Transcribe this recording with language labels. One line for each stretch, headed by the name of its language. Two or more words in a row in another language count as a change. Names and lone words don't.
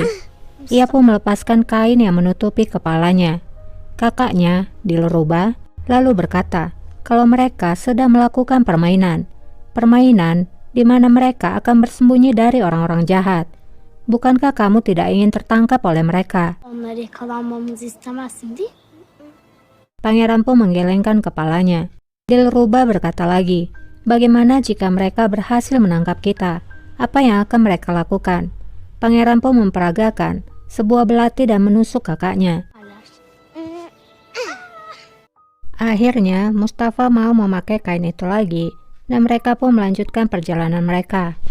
Indonesian: Ia pun melepaskan kain yang menutupi kepalanya. Kakaknya, Dilruba, lalu berkata kalau mereka sedang melakukan permainan di mana mereka akan bersembunyi dari orang-orang jahat. Bukankah kamu tidak ingin tertangkap oleh mereka?
Turkish: Onları yakalanmamızı istemezsin değil mi?
Indonesian: Pangeran pun menggelengkan kepalanya. Dilruba berkata lagi, bagaimana jika mereka berhasil menangkap kita? Apa yang akan mereka lakukan? Pangeran pun memperagakan sebuah belati dan menusuk kakaknya. Akhirnya Mustafa mau memakai kain itu lagi, dan mereka pun melanjutkan perjalanan mereka.